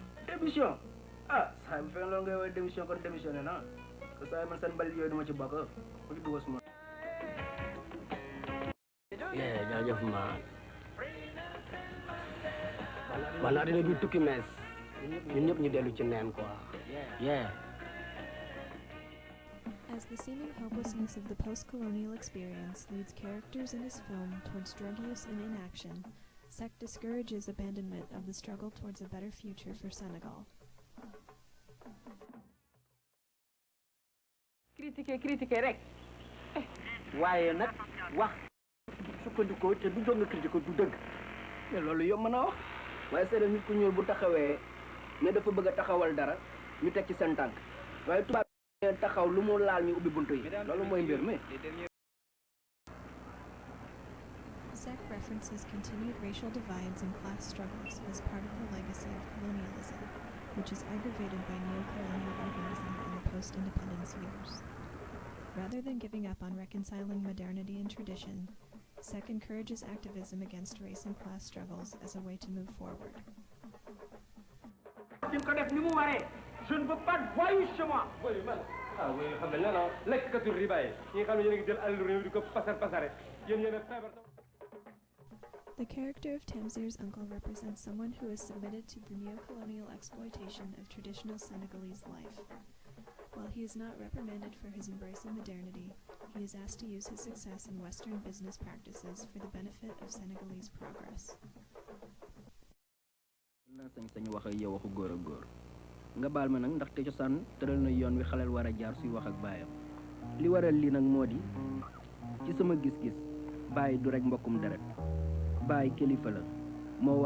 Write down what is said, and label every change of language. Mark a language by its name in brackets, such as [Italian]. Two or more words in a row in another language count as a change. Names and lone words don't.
[Wolof] démission ah saa bu fekkee loolu ngay woowee démission kon démissionné na que saa man seen mbalit yooyu duma ci bokk ku ci dugg suma. jaajëf ma wala dina du tukki mees ñun ñëpp ñu dellu ci neen quoi. [English] As the seeming hopelessness of the post-colonial experience leads characters in his film towards drug use and inaction, Seck discourages abandonment of the struggle towards a better future for Senegal. [Wolof] critiquer rek waaye nag wax sukkandikoo te du doon nga critiquer du dëgg mais loolu yomb na wax waaye seede nit ku ñuul bu taxawee ne dafa bëgg a taxawal dara ñu teg ci seen tànk waaye tubaab taxaw lu mu laal ñu ubbi buntu yi loolu mooy mbir mi. [English] Seck references continued racial divides and class struggles as part of the legacy of colonialism, which is aggravated by neo-colonial urbanism in the post-independence years. Rather than giving up on reconciling modernity and tradition, Seck encourages activism against race and class struggles as a way to move forward. [French] Je ne veux pas de voyous chez moi. [Wolof] oui man oui xam nañ la non lekkatu riba yi ñi nga xam ne yéen a ngi jël àll réew di ko pasare yéen yéen a feebar. [English] The character of Tamsir's uncle represents someone who is submitted to the neo-colonial exploitation of traditional Senegalese life. While he is not reprimanded for his embrace of modernity, he is asked to use his success in Western business practices for the benefit of Senegalese progress. [Wolof] sañ-sañu wax ak yow waxu góor ak góor nga baal ma nag ndaxte cosaan tëral na yoon wi xaleel war a jaar suy wax ak baayam li waral lii nag moo di ci sama gis-gis baay du rek mbokkum deret baay kilifa la moo war